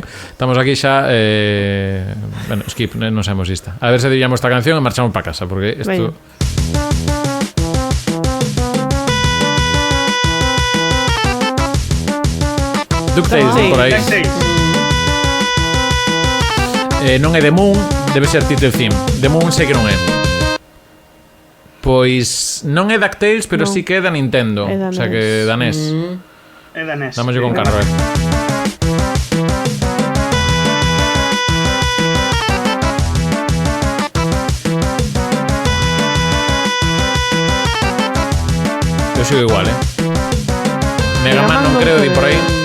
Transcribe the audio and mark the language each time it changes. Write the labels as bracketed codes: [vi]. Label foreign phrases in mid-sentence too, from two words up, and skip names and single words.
[gl] Estamos aquí xa bueno, skip, non sabemos esta. A ver se diríamos esta canción e marchamos para casa, porque isto... DuckTales, por aí. Non é The Moon, debe ser Title Theme. The Moon sei que non é. Pois non é DuckTales, pero sí que é da Nintendo. O sea que danés. É danés. Dámoslle con carro, Eu sigo igual, Mega Man non creo de por aí.